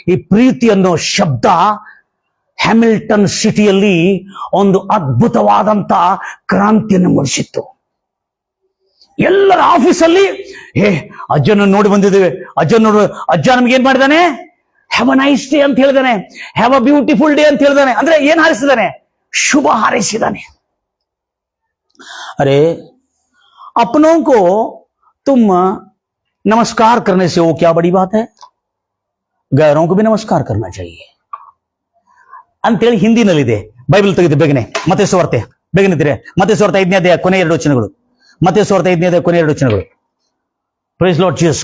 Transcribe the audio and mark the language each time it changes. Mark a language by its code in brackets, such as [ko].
[kn] ಈ ಪ್ರೀತಿ ಅನ್ನೋ ಶಬ್ದ ಹ್ಯಾಮಿಲ್ಟನ್ ಸಿಟಿಯಲ್ಲಿ ಒಂದು ಅದ್ಭುತವಾದಂತ ಕ್ರಾಂತಿಯನ್ನು ಮೂಡಿಸಿತ್ತು. ಎಲ್ಲರ ಆಫೀಸಲ್ಲಿ ಅಜ್ಜನ ನೋಡಿ ಬಂದಿದ್ದೇವೆ, ಅಜ್ಜ ನಮ್ಗೆ ಏನ್ ಮಾಡಿದಾನೆ? [en] have a nice day [kn] ಅಂತ ಹೇಳಿದಾನೆ, [en] Have a beautiful day ಅಂತ ಹೇಳಿದಾನೆ. [kn] ಅಂದ್ರೆ ಏನ್ ಹಾರೈಸಿದಾನೆ? ಶುಭ ಹಾರೈಸಿದಾನೆ. [hi] अरे अपनों को तुम नमस्कार करने से वो क्या बड़ी बात है, गैरों को भी नमस्कार करना चाहिए [kn] ಅಂತೇಳಿ ಹಿಂದಿನಲ್ಲಿದೆ. ಬೈಬಲ್ ತೆಗೆದು ಬೇಗನೆ ಮತ್ತೇಸು ವಾರ್ತೆ ಬೇಗನಿದ್ರೆ ಮತ್ತೇಸು ವಾರ್ತೆ 5ನೇ ಅಧ್ಯಾಯ ಕೊನೆ 2 ವಚನಗಳು. ಮತ್ತೇಸು ವಾರ್ತೆ 5ನೇ ಅಧ್ಯಾಯ ಕೊನೆ 2 ವಚನಗಳು. [en] Praise Lord Jesus.